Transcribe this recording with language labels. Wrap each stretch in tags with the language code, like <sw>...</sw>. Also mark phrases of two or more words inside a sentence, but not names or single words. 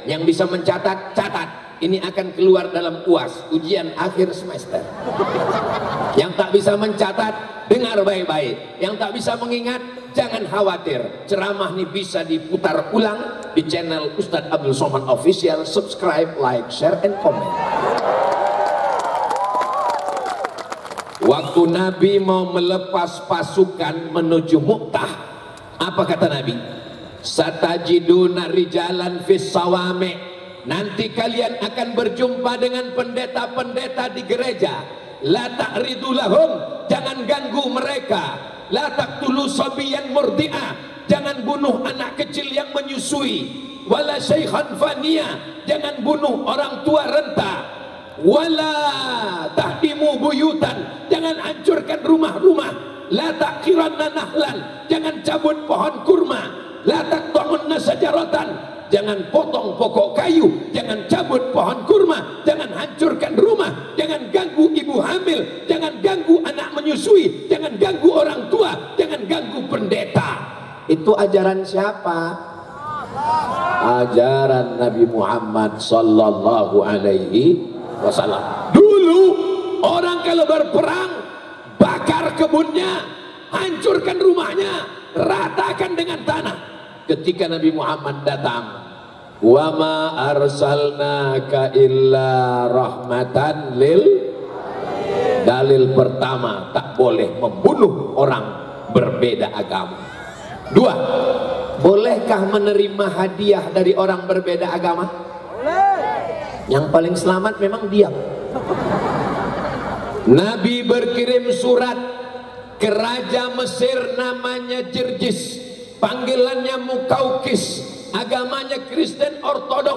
<id>Yang bisa mencatat, catat. Ini akan keluar dalam UAS, ujian akhir semester. Yang tak bisa mencatat, dengar baik-baik. Yang tak bisa mengingat, jangan khawatir. Ceramah ini bisa diputar ulang di channel Ustadz Abdul Somad Official.</id> <en>Subscribe, like, share, and comment.</en> <id>Waktu Nabi mau melepas pasukan menuju Mu'tah, apa kata Nabi?</id> <ar>Satajiduna rijalan fis sawame.</ar> <id>Nanti kalian akan berjumpa dengan pendeta-pendeta di gereja.</id> <ar>La ta'ridu lahum,</ar> <id>jangan ganggu mereka.</id> <ar>La taqtulu sabiyan murdi'ah,</ar> <id>jangan bunuh anak kecil yang menyusui.</id> <ar>Wala syaikhan faniya,</ar> <id>jangan bunuh orang tua renta.</id> <ar>Wala tahdimu buyutan,</ar> <id>jangan hancurkan rumah-rumah.</id> <ar>La taqiranna nahlan,</ar> <id>jangan cabut pohon kurma.</id> <ar>La taqta'unna sajaratan,</ar> <id>jangan potong pokok kayu, jangan cabut pohon kurma, jangan hancurkan rumah, jangan ganggu ibu hamil, jangan ganggu anak menyusui, jangan ganggu orang tua, jangan ganggu pendeta. Itu ajaran siapa? Ajaran Nabi Muhammad</id> <ar>sallallahu alaihi wasallam.</ar> <id>Dulu orang kalau berperang, bakar kebunnya, hancurkan rumahnya, ratakan dengan tanah. Ketika Nabi Muhammad datang,</id> <ar>wa ma arsalnaka illa rahmatan lil.</ar> <id>Dalil pertama, tak boleh membunuh orang berbeda agama. Dua, bolehkah menerima hadiah dari orang berbeda agama? Yang paling selamat memang diam. Nabi berkirim surat ke Raja Mesir namanya Jirjis, panggilannya Mukaukis, agamanya Kristen Ortodok.</id>